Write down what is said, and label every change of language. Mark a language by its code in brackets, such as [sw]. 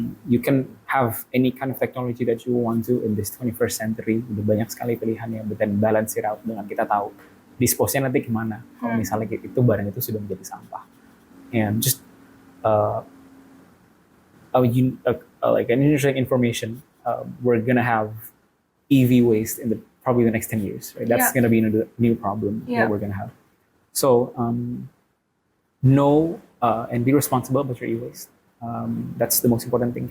[en] You can have any kind of technology that you want to in this 21st century. [id] Udah banyak sekali pilihannya, [en] but then balance it out [id] dengan kita tahu dispose-nya nanti kemana. Kalau misalnya itu barang itu sudah menjadi sampah. [en] And just like an interesting information, we're gonna have EV waste in probably the next 10 years. Right? That's gonna be a new problem that we're gonna have. So know and be responsible about your e-waste. That's the most important thing.